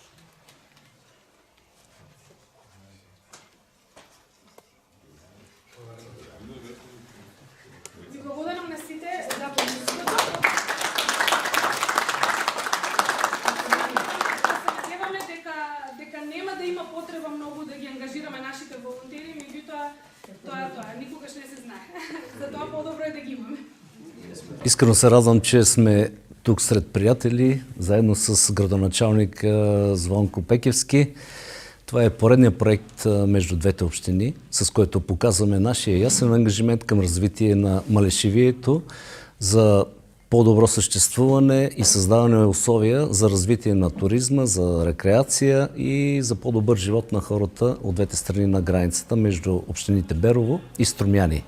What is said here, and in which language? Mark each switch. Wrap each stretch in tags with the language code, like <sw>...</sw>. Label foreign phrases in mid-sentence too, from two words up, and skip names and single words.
<mk>Ви благодарам на сите за присуството. Се надеваме дека нема да има потреба многу да ги ангажираме нашите волонтери, меѓутоа тоа никогаш не се знае. Затоа по-добро е да ги имаме.</mk> <bg>Искрено се радвам, че сме тук сред приятели, заедно с градоначалник Звонко Пекевски. Това е поредният проект между двете общини, с който показваме нашия ясен ангажимент към развитие на Малешевието за по-добро съществуване и създаване на условия за развитие на туризма, за рекреация и за по-добър живот на хората от двете страни на границата между общините Берово и Струмяни.</bg>